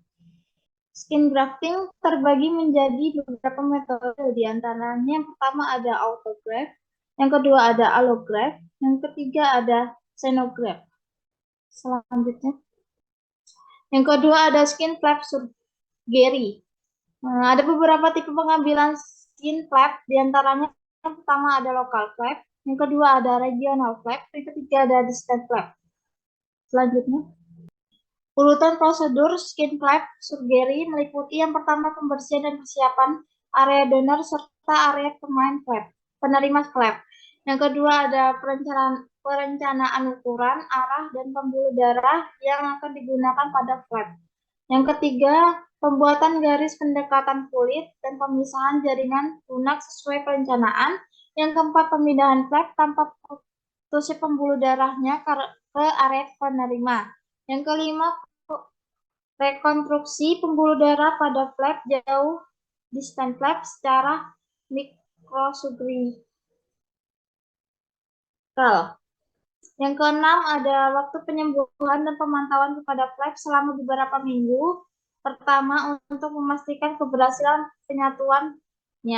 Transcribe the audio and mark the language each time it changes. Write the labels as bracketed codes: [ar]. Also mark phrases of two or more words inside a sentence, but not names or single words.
[en] Skin grafting [id] terbagi menjadi beberapa metode, di antaranya yang pertama ada autograft, yang kedua ada allograft, yang ketiga ada xenograft. Selanjutnya, yang kedua ada [en] skin flap surgery. [id] Ada beberapa tipe pengambilan [en] skin flap, [id] di antaranya yang pertama ada [en] local flap, [id] yang kedua ada [en] regional flap, [id] yang ketiga ada [en] distant flap. [id] Selanjutnya, urutan prosedur [en] skin flap surgery [id] meliputi yang pertama pembersihan dan persiapan area donor serta area penerima flap. Yang kedua ada perencanaan ukuran, arah, dan pembuluh darah yang akan digunakan pada flap. Yang ketiga, pembuatan garis pendekatan kulit dan pemisahan jaringan lunak sesuai perencanaan. Yang keempat, pemindahan flap tanpa putusnya pembuluh darahnya ke area penerima. Yang kelima, rekonstruksi pembuluh darah pada flap jauh [en] distant flap [id] secara mikrosurgical. Yang keenam ada waktu penyembuhan dan pemantauan kepada flap selama beberapa minggu. Pertama, untuk memastikan keberhasilan penyatuannya.